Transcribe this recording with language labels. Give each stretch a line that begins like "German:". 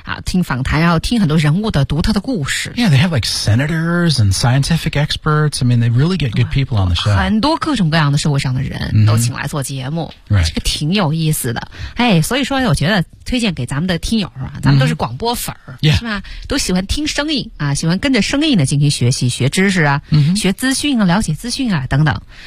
Chinese: 听访谈，然后听很多人物的独特的故事。
English: Yeah, they have like senators and scientific experts. I mean, they really get good people on the show.
Chinese: 很多各种各样的社会上的人都请来做节目，这个挺有意思的。哎，所以说我觉得推荐给咱们的听友啊，咱们都是广播粉儿，是吧？都喜欢听声音啊，喜欢跟着声音呢进行学习、学知识啊，学资讯啊，了解资讯啊等等。